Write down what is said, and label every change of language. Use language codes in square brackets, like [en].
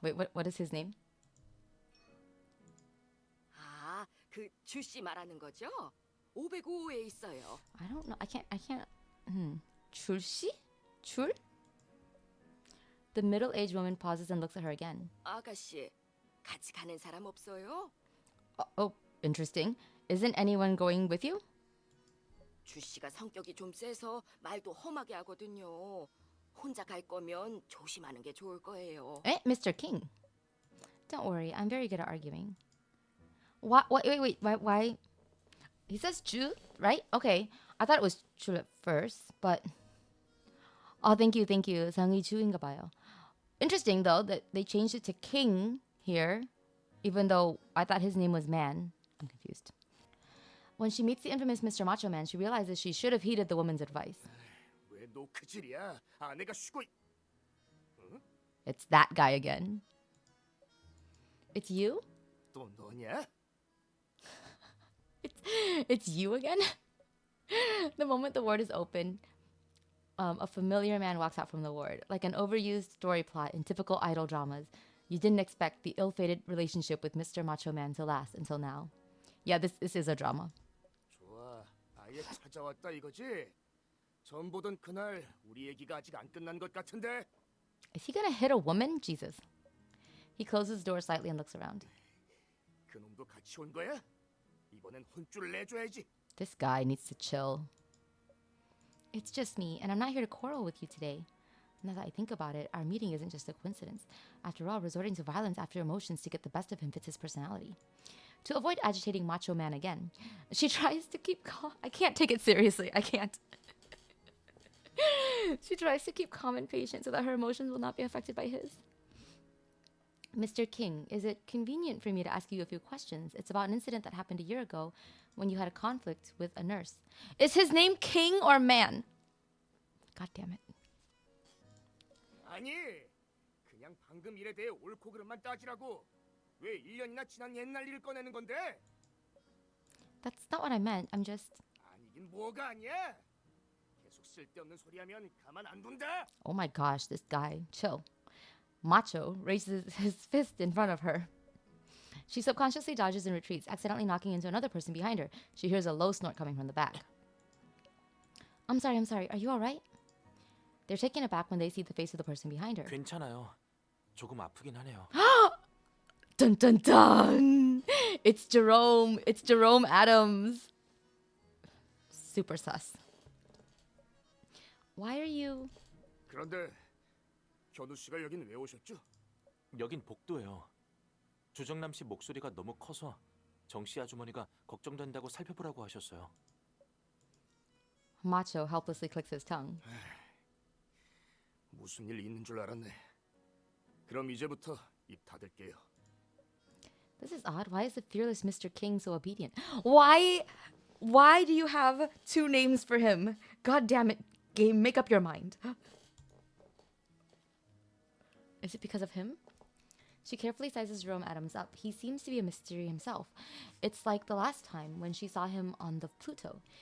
[en] Wait, what is his name? [ko] 아, 그 주씨 말하는 거죠? 505호에 있어요. [en] I don't know. I can't. [ko] 줄씨? 줄? [en] The middle-aged woman pauses and looks at her again. [ko] 아가씨, 같이 가는 사람 없어요? [en] Oh, interesting. Isn't anyone going with you? [ko] 주씨가 성격이 좀 세서 말도 험하게 하거든요. 혼자 갈 거면 조심하는 게 좋을 거예요. [en] Eh, Mr. King. Don't worry, I'm very good at arguing. Wait, why? He says Ju, right? Okay, I thought it was Ju at first, but... Oh, thank you. [ko] 성이 주인가 봐요. [en] Interesting, though, that they changed it to King here, even though I thought his name was Man. I'm confused. When she meets the infamous Mr. Macho Man, she realizes she should have heeded the woman's advice. [ko] 왜 너 그질이야? 아내가 쉬고. [en] It's that guy again. It's you? [ko] 또 너냐? [en] It's you again? The moment the ward is open, a familiar man walks out from the ward. Like an overused story plot in typical idol dramas, you didn't expect the ill-fated relationship with Mr. Macho Man to last until now. Yeah, this is a drama. [ko] 좋아, 아예 찾아왔다 이거지? 전 보던 그날 우리 얘기가 아직 안 끝난 것 같은데. [en] Is he gonna hit a woman? Jesus. He closes the door slightly and looks around. [ko] 그 놈도 같이 온 거야? 이번엔 혼쭐을 내줘야지. [en] This guy needs to chill. It's just me, and I'm not here to quarrel with you today. Now that I think about it, our meeting isn't just a coincidence. After all, resorting to violence after emotions to get the best of him fits his personality. To avoid agitating Macho Man again, she tries to keep calm. I can't take it seriously. I can't. She tries to keep calm and patient so that her emotions will not be affected by his. Mr. King, is it convenient for me to ask you a few questions? It's about an incident that happened a year ago when you had a conflict with a nurse. Is his name King or Man? God damn it. [ko] 아니, 그냥 방금 일에 대해 옳고 그름만 따지라고. 왜 1년이나 지난 옛날 일을 꺼내는 건데? [en] That's not what I meant. I'm just... [ko] 아니긴 뭐가 아니야. 계속 쓸데없는 소리하면 가만 안 둔다. [en] Oh my gosh, this guy. Chill. Macho raises his fist in front of her. She subconsciously dodges and retreats, accidentally knocking into another person behind her. She hears a low snort coming from the back. I'm sorry. Are you alright? They're taken aback when they see the face of the person behind her. [ko] 괜찮아요. 조금 아프긴 하네요. [en] Dun dun dun! It's Jerome Adams. Super sus. Why are you... [ko] 그런데 견우 씨가 여긴 왜 오셨죠? 여긴 복도예요. 조정남 씨 목소리가 너무 커서 정씨 아주머니가 걱정된다고 살펴보라고 하셨어요. [en] Macho helplessly clicks his tongue. [ko] 무슨 일 있는 줄 알았네. 그럼 이제부터 입 닫을게요. [en] This is odd. Why is the fearless Mr. King so obedient? Why do you have two names for him? God damn it, game, make up your mind. Is it because of him? She carefully sizes Jerome Adams up. He seems to be a mystery himself. It's like the last time when she saw him on the Pluto.